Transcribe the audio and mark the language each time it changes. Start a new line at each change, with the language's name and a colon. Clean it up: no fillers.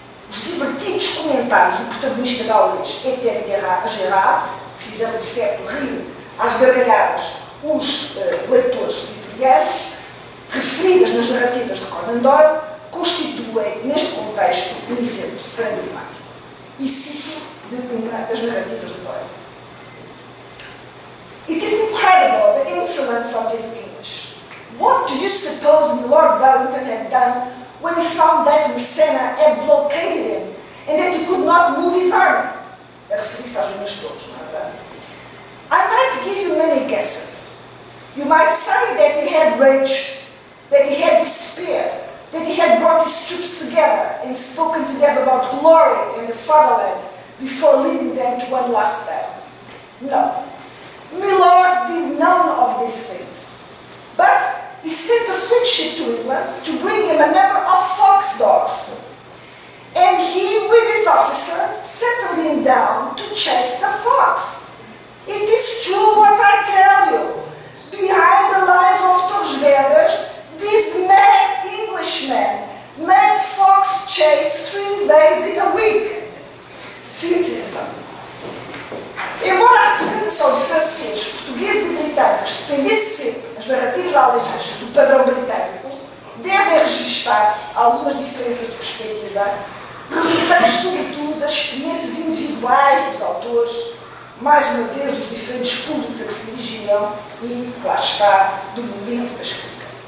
Portuguese: Os divertidos comentários do protagonista gaulês Étienne Gérard, que fizeram de certo rir às gargalhadas os leitores vitorianos, referidas nas narrativas de Conan Doyle, constituem, neste contexto, um exemplo paradigmático. E cito de uma das narrativas de Doyle.
English: It is incredible the insolence of this English. What do you suppose Lord Wellington had done when he found that Messena had blockaded him and that he could not move his army?
Portuguese: A referir-se às linhas torres, não é verdade?
English: I might give you many guesses. You might say that he had raged, that he had despaired, that he had brought his troops together and spoken to them about glory and the fatherland before leading them to one last battle. No. Milord did none of these things. But he sent a fleet ship to England to bring him a number of fox dogs. And he, with his officers, settled him down to chase the fox. It is true what I tell you. Behind the lines of Torres Vedras, these mad Englishmen made fox chase 3 days in a week.
Portuguese: Fim de citação. Embora a representação de franceses, portugueses e britânicos dependesse sempre, nas narrativas alemãs, do padrão britânico, devem registrar-se algumas diferenças de perspectiva, resultantes sobretudo das experiências individuais dos autores, mais uma vez dos diferentes públicos a que se dirigiam e, claro está, do momento da escrita.